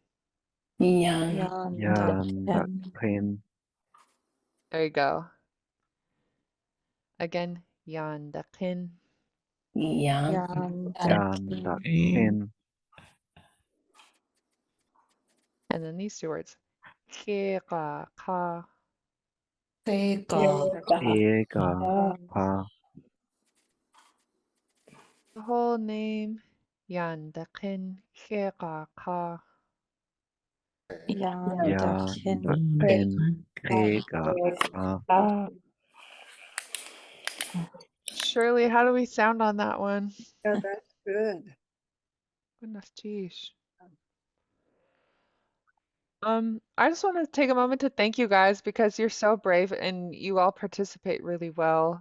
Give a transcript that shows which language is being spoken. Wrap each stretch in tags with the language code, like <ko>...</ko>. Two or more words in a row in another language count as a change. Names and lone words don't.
<en>Yandakin. There you go. Again, yandakin. Yandakin. And then these two words. Ka. Ega. Pa. The whole name. Yandakin. Ka. Yandakin. Ega. Pa. Shirley, how do we sound on that one? Yeah, that's good. Goodness, geez. I just want to take a moment to thank you guys because you're so brave and you all participate really well.</en>